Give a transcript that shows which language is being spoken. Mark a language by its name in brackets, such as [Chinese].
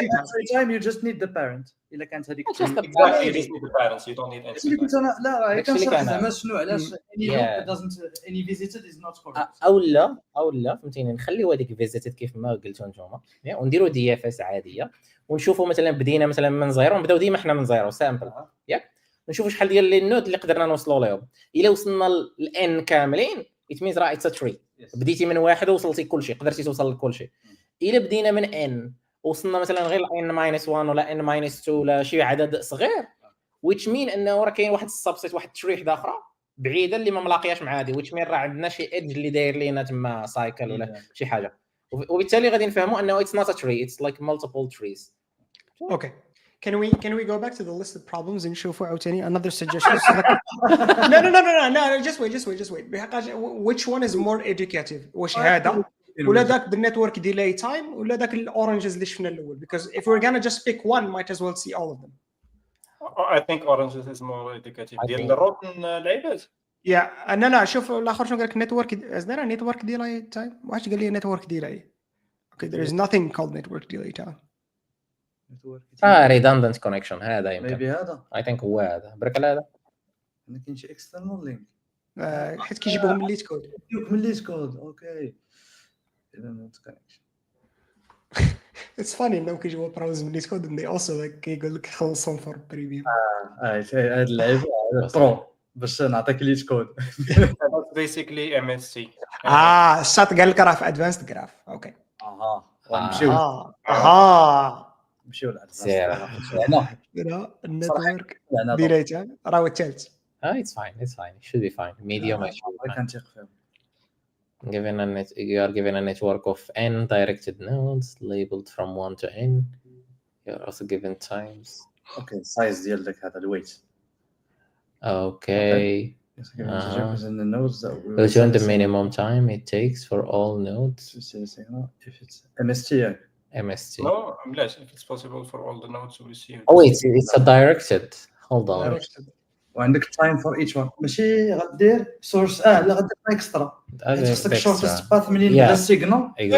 [English] every time you just need the parent [Arabic] الا كانت هذيك [English] exactly you just need the parents you don't need entry [Arabic] قلت انا لا راه كنشرح زعما شنو علاش [English] any Yeah. loop doesn't any visited is not correct [Arabic] او لا فهمتيني نخليو هذيك فيزيتد كيف ما قلتوا نتوما ونديروا دي اف اس عاديه ونشوفوا مثلا بدينا مثلا من زيرو نبداو ديما حنا من زيرو سامبل ياك نشوفوا شحال ديال لي نود اللي قدرنا نوصلوا لهم. الا وصلنا لان كاملين اتميز راه اتس تري بديتي من واحد ووصلتي كلشي قدرتي توصل لكلشي. الا بدينا من ان وصلنا مثلا غير n-1 ولا n-2 ولا شي عدد صغير [English] which mean [Arabic] انه راه كاين واحد السبسيت واحد التري واحده اخرى بعيده اللي ما ملاقياش مع هذه which mean راه عندنا شي ايدج اللي داير لينا تما سايكل ولا شي حاجه وبالتالي غادي نفهموا انه [English] it's not a tree it's like multiple trees. Okay. Can we go back to the list of problems and show [Arabic] عاوتاني [English] another suggestion? No. Just wait. Which one is more educative? [Arabic] واش هذا ولا داك بالنتورك ديلاي تايم ولا داك الاورنجز اللي شفنا الاول? [English] Because if we're gonna just pick one, might as well see all of them. I think oranges is more educative [Arabic] ديال الروتن لعيبات. [English] Yeah, [Arabic] لا شوف الاخر شنو قال لك نتورك ازدنا نتورك ديلاي تايم واش قال لي نتورك ديلاي. [English] Okay, there is nothing called network delay time. redundant connection [Arabic] هذا يمكن. [English] maybe [Arabic] هذا [English] I think [Arabic] هو هذا برك على هذا. ما كاينش [English] external link [Arabic] حيت كيجيبوهم من الليت كود. من الليت كود اوكي [English] It's funny [Arabic] انهم كيجيبوا براوز من الليت كود [English] and they also like [Arabic] كيقول لك خلصهم [English] for premium. [Arabic] هذا اللعيب برو باش نعطيك الليت كود. [English] That's basically MSC. [Arabic] الشاط قال لك راه في ادفانسد جراف. اوكي. نمشيو للادفانسد. لا النتورك ديلاي تايم راه الثالث. [English] It's fine. It should be fine. Medium. I should be fine. [Arabic] كنثق فيهم. [English] You are given a network of n directed nodes labeled from 1 to n. You are also given times. [Arabic] اوكي size ديال داك هذا الويت. [English] Okay. And the nodes that Return the minimum time it takes for all nodes. if it's MST MST. No, [Arabic] بلاش [English] if it's possible for all the nodes to receive. Oh, it's a directed. Hold on. [Arabic] وعندك [English] time for each one [Arabic] ماشي غدير source لا غدير اكسترا خصك [English] shortest path [Arabic] منين بدا السيجنال